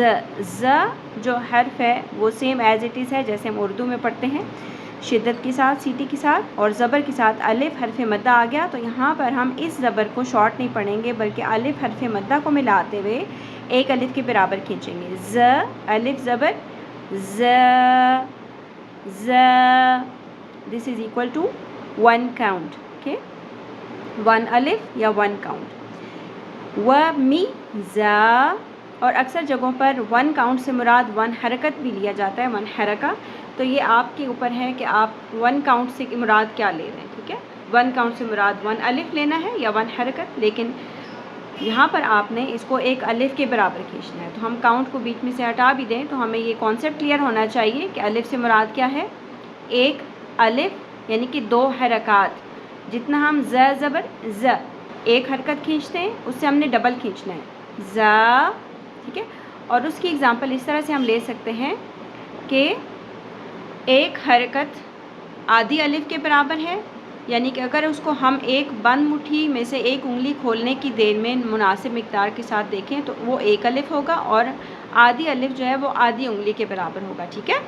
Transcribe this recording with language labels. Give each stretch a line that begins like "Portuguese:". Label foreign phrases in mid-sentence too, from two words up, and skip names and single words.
Urdu: ز جو حرف ہے وہ
English: same as it is
Urdu: ہے جیسے ہم اردو میں پڑھتے ہیں، شدت کے ساتھ، سیٹی کے ساتھ، اور زبر کے ساتھ الف حرف مدہ آ گیا تو یہاں پر ہم اس زبر کو شارٹ نہیں پڑھیں گے، بلکہ الف حرف مدہ کو ملاتے ہوئے ایک الف کے برابر کھینچیں گے۔ ز، الف زبر ز، ز۔
English: this is equal to 1 count, okay, 1 الف یا 1 کاؤنٹ۔
Urdu: و می زا، اور اکثر جگہوں پر 1 کاؤنٹ سے مراد 1 حرکت بھی لیا جاتا ہے، 1 حرکہ۔ تو یہ آپ کے اوپر ہے کہ آپ 1 کاؤنٹ سے مراد کیا لے رہے ہیں، ٹھیک ہے۔ 1 کاؤنٹ سے مراد 1 الف لینا ہے یا 1 حرکت، لیکن یہاں پر آپ نے اس کو ایک الف کے برابر کھینچنا ہے۔ تو ہم کاؤنٹ کو بیچ میں سے ہٹا بھی دیں تو ہمیں یہ
English: concept clear
Urdu: ہونا چاہیے کہ الف سے مراد کیا ہے، ایک الف یعنی کہ 2 حرکات۔ جتنا ہم ز زبر ز ایک حرکت کھینچتے ہیں، اس سے ہم نے ڈبل کھینچنا ہے، ز، ٹھیک ہے۔ اور اس کی اگزامپل اس طرح سے ہم لے سکتے ہیں کہ ایک حرکت آدھی الف کے برابر ہے، یعنی کہ اگر اس کو ہم ایک بند مٹھی میں سے ایک انگلی کھولنے کی دیر میں مناسب مقدار کے ساتھ دیکھیں تو وہ ایک الف ہوگا، اور آدھی الف جو ہے وہ آدھی انگلی کے برابر ہوگا، ٹھیک ہے۔